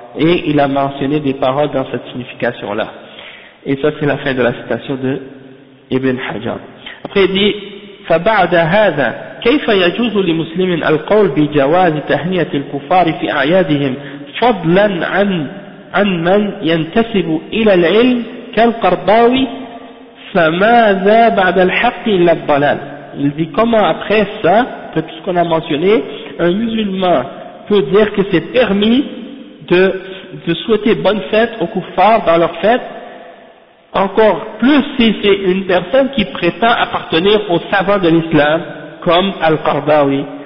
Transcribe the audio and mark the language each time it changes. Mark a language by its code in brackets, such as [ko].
[fr] Et il a mentionné des paroles dans cette signification-là. Et ça, c'est la fin de la citation de Ibn Hajar. Après, il dit [ar] فبعد هذا كيف يجوز لمسلم القول بجواز تهنية الكفار في أعيادهم فضلا عن من ينتسب إلى العلم كالقرضاوي فماذا بعد الحق إلا الضلال. [fr] Il dit comment après ça, tout ce qu'on a mentionné, un musulman peut dire que c'est permis de souhaiter bonne fête aux kuffars dans leur fête, encore plus si c'est une personne qui prétend appartenir aux savants de l'islam, comme Al-Qardawi.